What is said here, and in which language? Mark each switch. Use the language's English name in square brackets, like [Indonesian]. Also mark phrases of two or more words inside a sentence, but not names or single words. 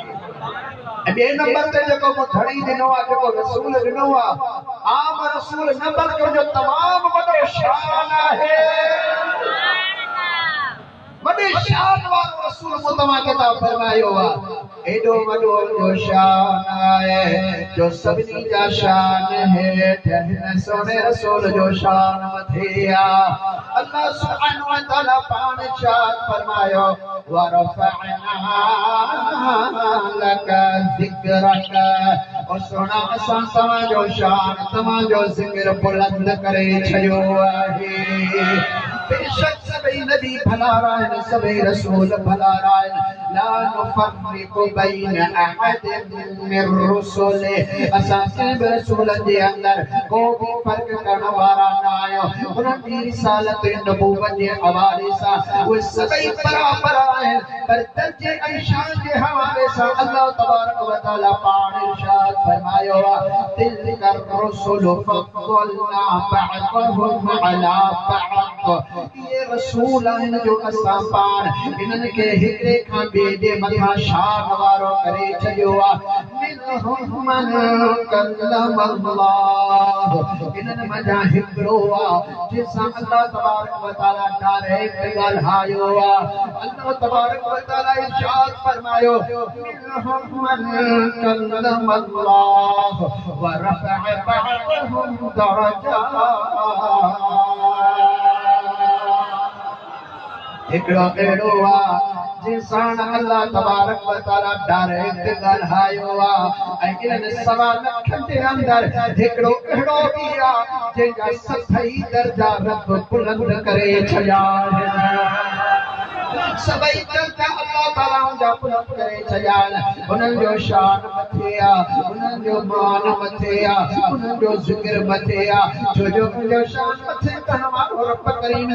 [Sindhi] ऐं ॿिए नंबर ते जेको मु धणी ॾिनो आहे जेको रसूल ॾिनो आहे आम रसूल न बल्कि जो तमामु वॾो शान आहे। वॾे शान वारो रसूल मु तव्हांखे ता फरमायो आहे। एॾो वॾो जो शान आहे जो सभिनी जा शान हेठ हिन सोने रसूल जो शान मथे आहे। [Arabic] الله سبحانه وتعالى [Sindhi] पाण इरशाद फरमायो [Arabic] ورفعنا لك ذكرك. [Sindhi] और सोना असां तव्हांजो शान तव्हांजो ज़िक्र बुलंद करे छॾियो आहे। बेशक सभई नबी भला आहिनि सभई रसूल भला आहिनि [Arabic] لا نفرق بين أحد من رسله. [Sindhi] असां कंहिं बि रसूल जे अंदर को बि फ़र्क़ करण वारा न आहियूं। उन्हनि जी रिसालत नबूवत जे हवाले सां उहे सभई बराबर आहिनि पर दर्जे ऐं शान जे हवाले सां [Arabic] الله تبارك وتعالى [Sindhi] पाण इरशाद फरमायो आहे [Arabic] تلك الرسل فضلنا بعضهم على بعض. [Sindhi] ये रसूल आहिनि जो असां पाण इन्हनि खे हिकिड़े खां ॿिए जे मथा शान वारो करे छॾियो आहे [Arabic] منهم من كلم الله [Sindhi] इन्हनि मथां हिकिड़ो आहे जंहिंसां [Arabic] الله تبارك وتعالى [Sindhi] डायरेक्ट ॻाल्हायो आहे [Arabic] الله تبارك وتعالى [Sindhi] इरशाद फरमायो [Arabic] منهم من كلم الله ورفع بعضهم درجات [Sindhi] हिकिड़ो अहिड़ो आहे जंहिंसां [Arabic] الله تبارك وتعالى [Sindhi] डायरेक्ट ॻाल्हायो आहे ऐं इन्हनि सवा लखनि जे अंदरि हिकिड़ो अहिड़ो बि आहे जंहिंजा सभई दर्जा रब बुलंद करे छॾिया सभई दर्जा अल्लाह ताला जा बुलंद करे छॾिया उन्हनि जो शान मथे आहे उन्हनि जो मान मथे आहे उन्हनि जो ज़िक्र मथे आहे छो जो उनजो शान मथे त हमारो रब करीम